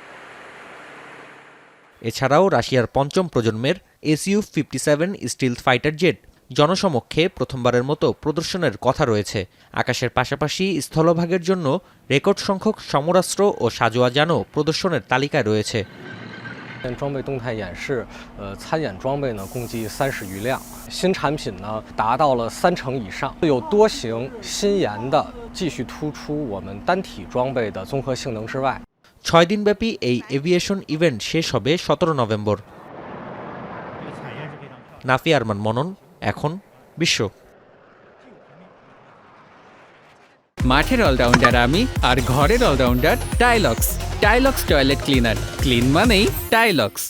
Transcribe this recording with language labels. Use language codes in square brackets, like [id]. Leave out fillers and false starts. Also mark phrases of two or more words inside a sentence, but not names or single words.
[bn] এছাড়াও রাশিয়ার পঞ্চম প্রজন্মের Su-57 [en] stealth fighter jet [bn] জনসমক্ষে প্রথমবারের মতো প্রদর্শনের কথা রয়েছে। আকাশের পাশাপাশি স্থলভাগের জন্য রেকর্ড সংখ্যক সমরাস্ত্র ও সাজোয়াজানও প্রদর্শনের তালিকায় রয়েছে। [zh] 装备动态演示，参演装备呢共计30余辆，新产品呢达到了30%以上，有多型新研的继续突出我们单体装备的综合性能之外。 [bn] 6 দিনব্যাপী এই [en] aviation event [bn] শেষ হবে ১৭ নভেম্বর। নাফি আরমান মনন, এখন বিশ্ব। মাঠের অলরাউন্ডার আমি, আর ঘরের অলরাউন্ডার টাইলক্স। টাইলক্স [en] toilet cleaner, [bn] ক্লিন মানেই টাইলক্স।